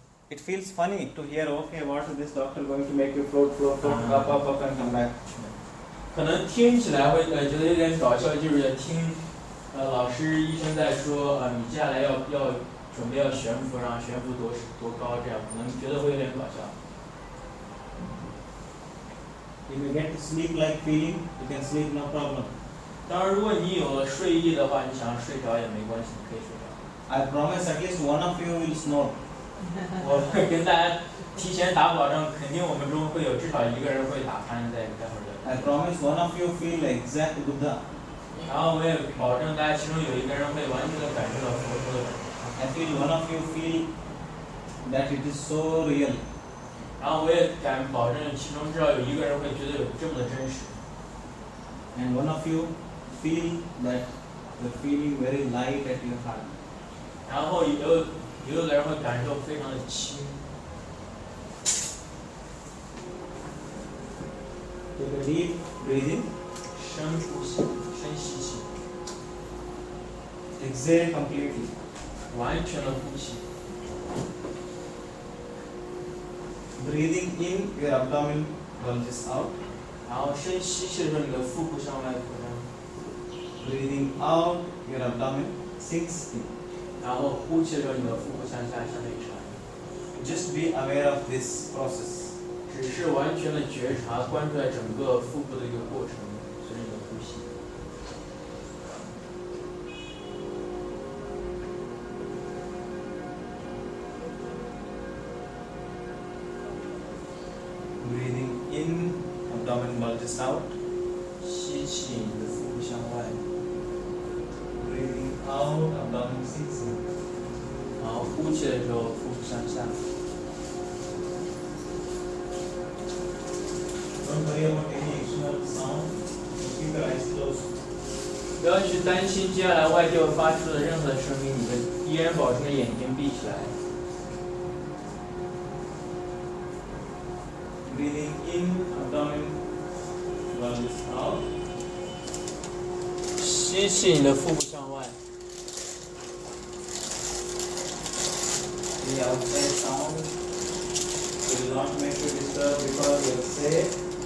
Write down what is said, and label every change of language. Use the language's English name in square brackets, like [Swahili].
[English] it feels funny to hear, okay, what is this doctor going to make you float, up and come back. [Chinese] 可能听起来会觉得有点搞笑，就是听老师医生在说你接下来要准备要悬浮，然后悬浮多高，这样可能觉得会有点搞笑。 [English] If you get to sleep like feeling, you can sleep no problem. [Chinese] 当然，如果你有了睡意的话，你想睡着也没关系，你可以睡着。 [English] I promise at least one of you will snore. [Chinese] 我会跟大家提前打保证，肯定我们中会有至少一个人会打鼾，待会儿的。 [English] I promise one of you feel exact Buddha. [Chinese] 然后我也保证大家其中有一个人会完全的感受到佛陀的感受。 [English] I feel one of you feel that it is so real. [Chinese] 然后我也敢保证其中至少有一个人会觉得有这么的真实。 [English] And one of you feel that you're feeling very light at your heart. [Chinese] 然后有的人会感受非常的轻。 [English] Take a deep breathing. [Chinese] 深呼吸，深吸气。 [English] Exhale completely. [Chinese] 完全的呼吸。 [English] Breathing in, your abdomen bulges out. [Chinese] 然后深吸气的时候，你的腹部向外扩张。 [English] Breathing out, your abdomen sinks in. [Chinese] 然后呼气的时候，你的腹部向下向内沉。 [English] Just be aware of this process. [Chinese] 只是完全的觉察，关注在整个腹部的一个过程，随着你的呼吸。 [English] Breathing in, abdomen bulges out. [Chinese] 吸气，你的腹部向外。 [English] Breathing out, abdomen sinks in. [Chinese] 然后呼气的时候，腹部向下。 [English] Don't worry about any external sound. Keep your eyes closed. [Chinese] 不要去担心接下来外界会发出的任何声音，你依然保持眼睛闭起来。 [English] Breathing in, abdomen bulges out. [Chinese] 吸气，你的腹部向外。 [English] The outside sound will not make you disturb because you're safe.